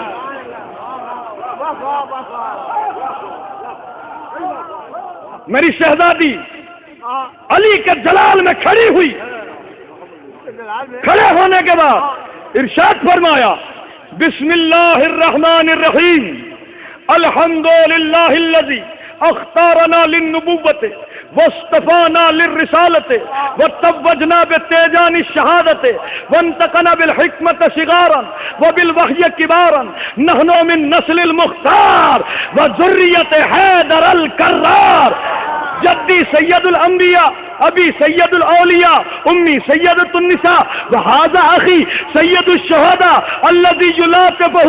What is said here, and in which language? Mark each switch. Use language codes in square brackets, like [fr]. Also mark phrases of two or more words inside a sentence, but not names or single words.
[ur] میری شہزادی علی کے جلال میں کھڑی ہوئی، کھڑے ہونے کے بعد ارشاد فرمایا، [ar] بسم اللہ الرحمن الرحیم، الحمدللہ الذی اختارنا للنبوۃ واصطفانا للرسالة وتوجنا بتیجان الشہادة وانتقنا بالحکمة صغارا وبالوحی کبارا نحن من نسل المختار وذریة حیدر الکرار، جدی سید الانبیاء، ابی سید الاولیاء، امی سیدۃ النساء، وہذا اخی سید الشہداء الذی یلاقبہ